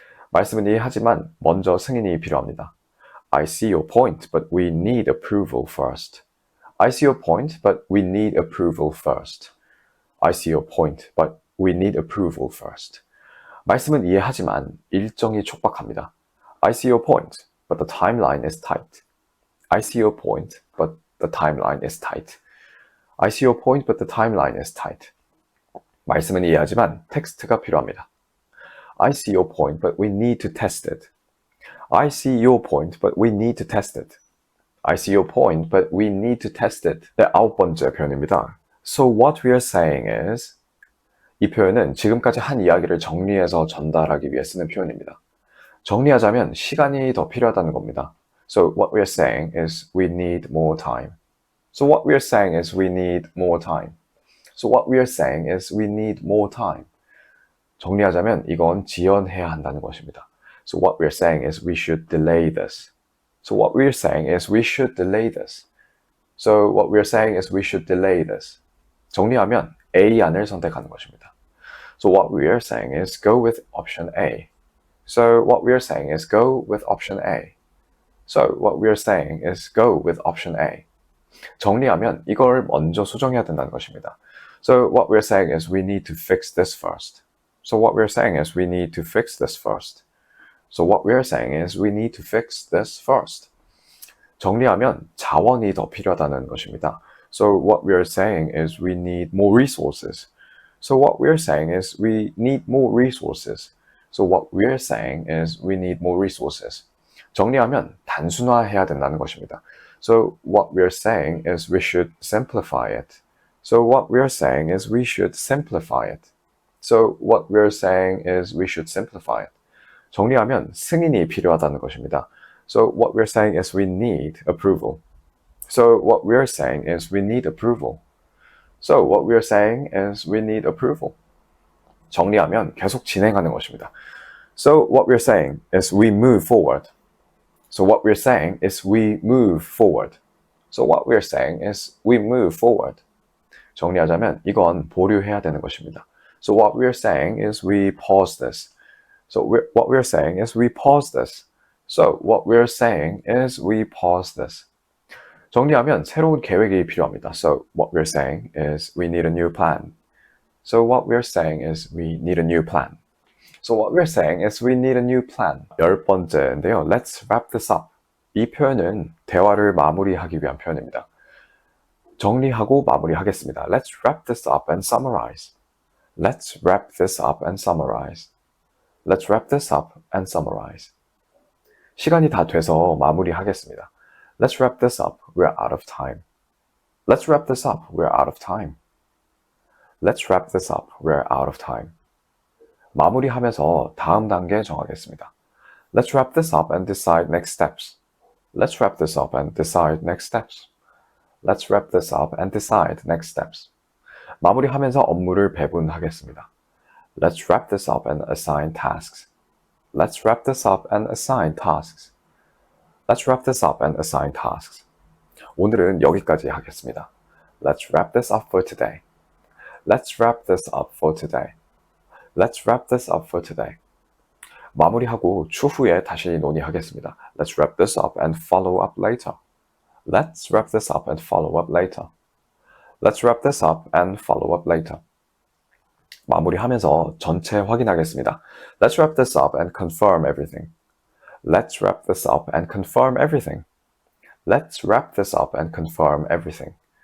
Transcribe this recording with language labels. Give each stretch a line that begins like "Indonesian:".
Korean: 말씀은 이해하지만 먼저 승인이 필요합니다.
English: I see your point, but we need approval first. I see your point, but we need approval first. I see your point, but we need approval first.
Korean: 말씀은 이해하지만 일정이 촉박합니다.
English: I see your point, but the timeline is tight. I see your point, but the timeline is tight. I see your point, but the timeline is tight.
Korean: 말씀은 이해하지만 텍스트가 필요합니다.
English: I see your point, but we need to test it. I see your point, but we need to test it. I see your point, but we need to test it.
Korean: 네, 9번째 표현입니다.
English: So what we are saying is,
Korean: 이 표현은 지금까지 한 이야기를 정리해서 전달하기 위해 쓰는 표현입니다. 정리하자면 시간이 더 필요하다는 겁니다.
English: So what we are saying is we need more time. So what we are saying is we need more time. So what we are saying is we need more time.
Korean: 정리하자면 이건 지연해야 한다는 것입니다.
English: So what we are saying is we should delay this. So what we are saying is we should delay this. So what we are saying is we should delay this.
Korean: 정리하면 A 안을 선택하는 것입니다.
English: So what we are saying is go with option A. So what we are saying is go with option A. So what we are saying is go with option A.
Korean: 정리하면 이걸 먼저 수정해야 된다는 것입니다.
English: So what we are saying is we need to fix this first. So what we are saying is we need to fix this first. So what we are saying is we need to fix this first.
Korean: 정리하면 자원이 더 필요하다는 것입니다.
English: So what we are saying is we need more resources. So what we are saying is we need more resources. So what we are saying is we need more resources.
Korean: 정리하면 단순화해야 된다는 것입니다.
English: So what we are saying is we should simplify it. So what we are saying is we should simplify it. So what we are saying is we should simplify it.
Korean: 정리하면 승인이 필요하다는 것입니다.
English: So what we are saying is we need approval. So what we are saying is we need approval. So what we are saying is we need approval.
Korean: 정리하면 계속 진행하는 것입니다.
English: So what we are saying is we move forward. So what we are saying is we move forward. So what we are saying is we move forward.
Korean: 정리하자면 이건 보류해야 되는 것입니다.
English: So what we are saying is we pause this. So what we are saying is we pause this. So what we are saying is we pause this.
Korean: 정리하면 새로운 계획이 필요합니다.
English: So what we are saying is we need a new plan. So what we are saying is we need a new plan. So what we are saying is we need a new plan.
Korean: 10번째인데요.
English: Let's wrap this up.
Korean: 이 표현은 대화를 마무리하기 위한 표현입니다. 정리하고 마무리하겠습니다.
English: Let's wrap this up and summarize. Let's wrap this up and summarize. Let's wrap this up and summarize.
Korean: 시간이 다 돼서 마무리하겠습니다.
English: Let's wrap this up. We're out of time. Let's wrap this up. We're out of time. Let's wrap this up. We're out of time.
Korean: 마무리하면서 다음 단계 정하겠습니다.
English: Let's wrap this up and decide next steps. Let's wrap this up and decide next steps. Let's wrap this up and decide next steps.
Korean: 마무리하면서 업무를 배분하겠습니다.
English: Let's wrap this up and assign tasks. Let's wrap this up and assign tasks. Let's wrap this up and assign tasks.
Korean: 오늘은 여기까지 하겠습니다.
English: Let's wrap this up for today. Let's wrap this up for today. Let's wrap this up for today.
Korean: 마무리하고 추후에 다시 논의하겠습니다.
English: Let's wrap this up and follow up later. Let's wrap this up and follow up later. Let's wrap this up and follow up later.
Korean: 마무리하면서 전체 확인하겠습니다.
English: Let's wrap this up and confirm everything. Let's wrap this up and confirm everything. Let's wrap this up and confirm everything.